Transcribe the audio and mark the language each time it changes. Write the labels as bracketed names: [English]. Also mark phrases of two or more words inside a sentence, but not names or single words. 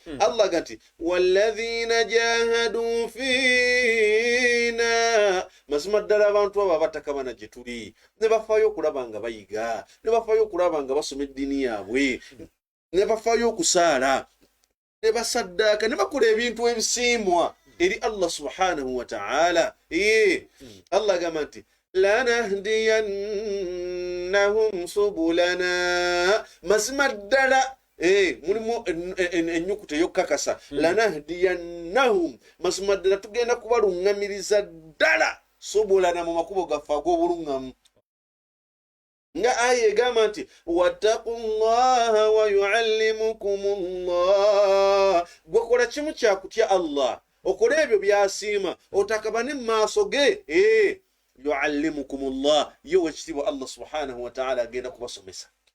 [Ganda] Allah gati [Arabic] والذين جاهدوا فينا [Ganda] mazima ddala abantu abo abatakabana gye tuli ne bafaayo okulaba nga bayiga ne bafaayo okulaba nga basoma eddiini yaabwe ne bafaayo okusaala ne basaddaaka ne bakola ebintu ebisiimwa eri Allah [Arabic] سبحانه وتعالى [Ganda] Allah gamba nti [Arabic] لنهدينهم سبلنا [Ganda] mazima ddala mulimu ennyukuta ey'okukakasa lanahdiyannahum mazima ddala tugenda kubaluŋŋamiriza ddala subulana mu makubo gaffe ag'obuluŋŋamu nga aya egamba nti [Arabic] واتقوا الله ويعلمكم الله [Ganda] gwekola kimu kyakutya Allah okola ebyo byasiima otakabane mu maaso ge yuallimukumullah ye wekitiibwa Allah [Arabic] سبحانه وتعالى [Ganda] agenda kubasomesa